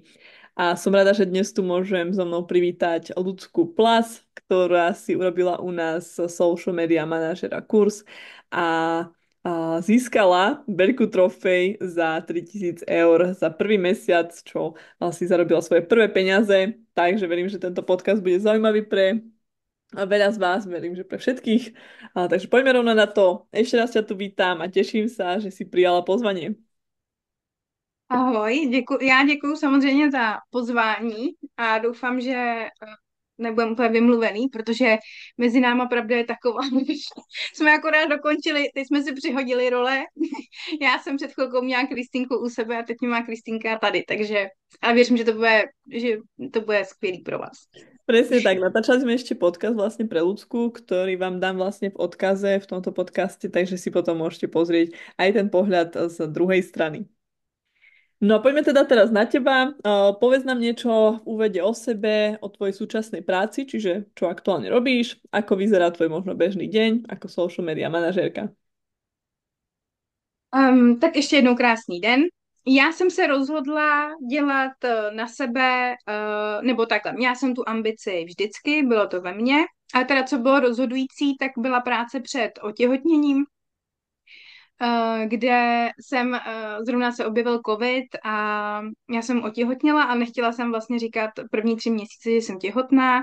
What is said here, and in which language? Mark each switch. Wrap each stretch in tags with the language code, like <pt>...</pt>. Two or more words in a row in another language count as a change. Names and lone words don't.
<sk>A som rada, že dnes tu môžem so mnou privítať Ľudsku Plas, ktorá si urobila u nás</sk> <en>social media</en> <sk>manažera kurz a získala veľkú trofej za 3 000 eur za prvý mesiac, čo si zarobila svoje prvé peniaze. Takže verím, že tento podcast bude zaujímavý pre veľa z vás, verím, že pre všetkých. Takže poďme rovno na to. Ešte raz ťa tu vítam a teším sa, že si prijala pozvanie.</sk> <cs>Ahoj, já děkuji samozřejmě za pozvání a doufám, že nebudeme úplně vymluvený, protože mezi náma pravda je taková, že jsme akorát dokončili, teď jsme si přihodili role. Já jsem před chvilkou měla Kristýnku u sebe a teď mě má Kristýnka tady, takže a věřím, že to bude skvělý pro vás.</cs> <sk>Presne tak, natáčali sme ešte podcast vlastne pre Ľudsku, ktorý vám dám vlastne v odkaze v tomto podcaste, takže si potom môžete pozrieť aj ten pohľad z druhej strany. No poďme teda teraz na teba. Povedz nám niečo v úvode o sebe, o tvojej súčasnej práci, čiže čo aktuálne robíš, ako vyzerá tvoj možno bežný deň ako</sk> <en>social media</en> <sk>manažérka.</sk> <cs>Tak ještě jednou krásný den. Já jsem se rozhodla dělat na sebe, nebo takhle, měla jsem tu ambici vždycky, bylo to ve mně, a teda co bylo rozhodující, tak byla práce před otěhotněním, kde jsem, zrovna se objevil covid a já jsem otěhotněla a nechtěla jsem vlastně říkat první 3 měsíce, že jsem těhotná.</cs>